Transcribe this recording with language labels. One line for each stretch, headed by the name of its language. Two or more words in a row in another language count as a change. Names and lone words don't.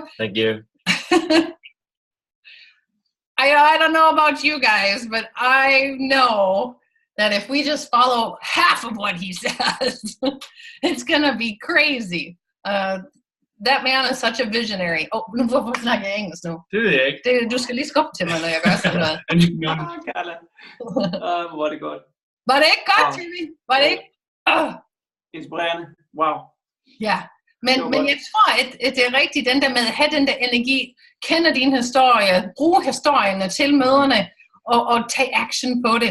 English: Thank you. I don't know about you guys, but I know that if we just follow half of what he says, it's going to be crazy. That man is such a visionary.
Danish: Hvorfor snakker jeg engelsk nu? Det ved jeg ikke. Du skal lige skubbe til mig, når jeg gør sådan noget. Carla. Hvor er det godt. Var det ikke godt, Timmy? Var det ikke? Inspirerende. Wow. Ja, men jeg tror, at det er rigtigt, den der med at have den der energi, kende din historie, bruge historierne til møderne, og tage action på det.